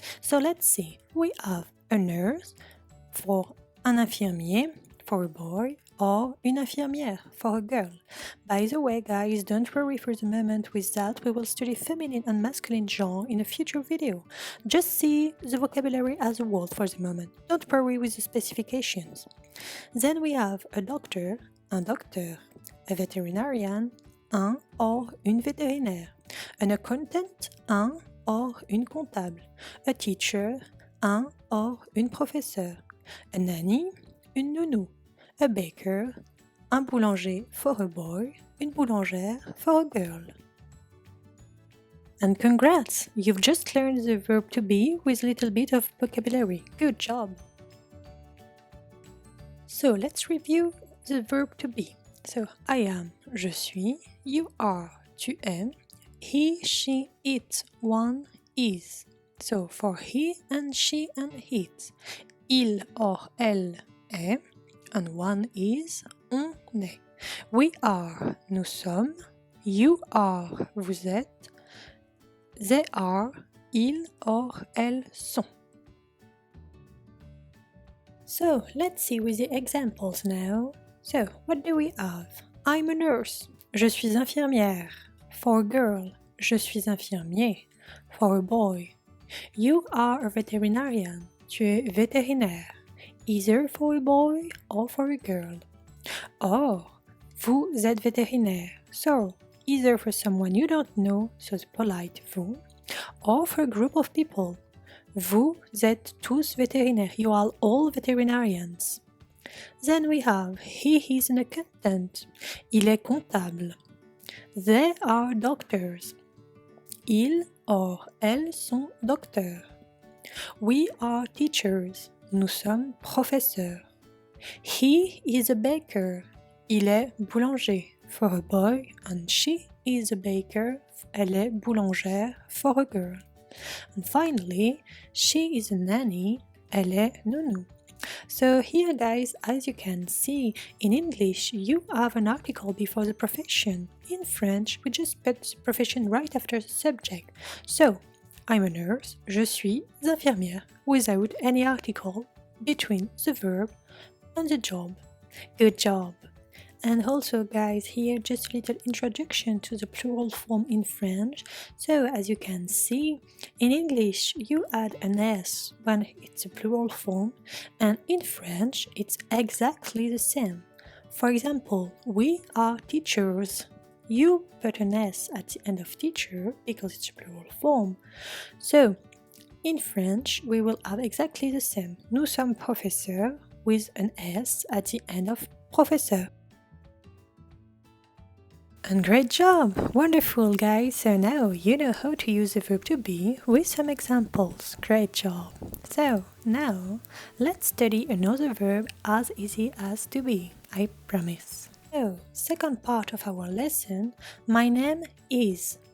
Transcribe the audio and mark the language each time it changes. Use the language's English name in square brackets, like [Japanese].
[English] So let's see, we have a nurse for un infirmier for a boy, or une infirmière for a girl. By the way, guys, don't worry for the moment with that, we will study feminine and masculine genre in a future video. Just see the vocabulary as a whole for the moment, don't worry with the specifications. Then we have a doctor, un docteur, a veterinarian, un or une vétérinaire, an accountant, un or une comptable, a teacher, un or une professeur, a nanny, une nounou, a baker, un boulanger for a boy, une boulangère for a girl. And congrats! You've just learned the verb to be with a little bit of vocabulary. Good job! So let's review the verb to be. So, I am, [French] je suis, [English] you are, [French] tu es, [English] he, she, it, one is. So, for he and she and it, il or elle est, and one is, [French] on est. [English] We are, [French] nous sommes, [English] you are, [French] vous êtes, [English] they are, ils or elles sont. So, let's see with the examples now. So, what do we have? I'm a nurse. [French] Je suis infirmière. [English] For a girl, [French] je suis infirmier. [English] For a boy. You are a veterinarian. [French] Tu es vétérinaire. [English] Either for a boy or for a girl. [French] Or, vous êtes vétérinaire. [English] So, either for someone you don't know, so the polite vous, or for a group of people. [French] Vous êtes tous vétérinaires. [English] You are all veterinarians. Then we have he is an accountant. [French] Il est comptable. [English] They are doctors. [French] Ils or elles sont docteurs. [English] We are teachers. [French] Nous sommes professeurs. [English] He is a baker. [French] Il est boulanger. [English] For a boy, and she is a baker. [French] Elle est boulangère. [English] For a girl. And finally, she is a nanny. [French] Elle est nounou. [English] So here, guys, as you can see, in English you have an article before the profession. In French, we just put the profession right after the subject. So, I'm a nurse, [French] je suis infirmière, [English] without any article between the verb and the job. Good job! And also guys, here just a little introduction to the plural form in French. So as you can see, in English you add an S when it's a plural form, and in French it's exactly the same. For example, we are teachers. You put an S at the end of teacher because it's a plural form. So in French we will have exactly the same. [French] Nous sommes professeurs [English] with an S at the end of professeur. And great job! Wonderful guys! So now you know how to use the verb to be with some examples. Great job! So now let's study another verb as easy as to be, I promise. So, second part of our lesson, my name is.